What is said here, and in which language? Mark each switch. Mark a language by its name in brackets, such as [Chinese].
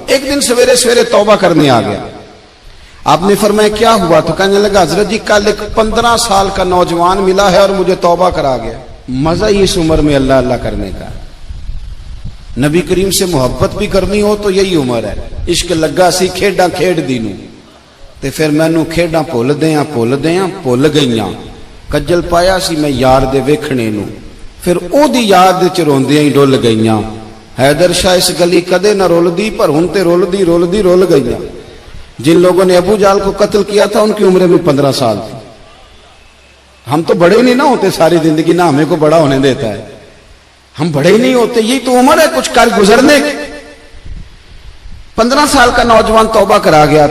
[Urdu] ایک دن سویرے سویرے توبہ کرنے آ گیا. آپ نے فرمایا کیا ہوا؟ تو کہنے لگا حضرت جی کل ایک 15 سال کا نوجوان ملا ہے اور مجھے توبہ کرا گیا. مزہ ہی اس عمر میں اللہ اللہ کرنے کا. نبی کریم سے محبت بھی کرنی ہو تو یہی عمر ہے. [Punjabi] عشق لگا سی کھیڈاں کھیڈ دی نوں تے پھر مینوں کھیڈاں بھول گئیاں. کجل پایا سی میں یار دے ویکھنے نوں، پھر او دی یاد وچ روندیاں ہی ڈل گئیاں. حیدر شاہ اس گلی کدے نہ رولدی پر ہن تے رول گئیاں. [Urdu] جن لوگوں نے ابو جال کو قتل کیا تھا ان کی عمریں بھی 15 سال تھی. ہم تو بڑے نہیں نہ ہوتے ساری زندگی، نہ ہمیں کو بڑا ہونے دیتا ہے، ہم بڑے ہی نہیں ہوتے. یہی تو عمر ہے کچھ کر گزرنے کی. 15 سال کا نوجوان توبہ کرا گیا.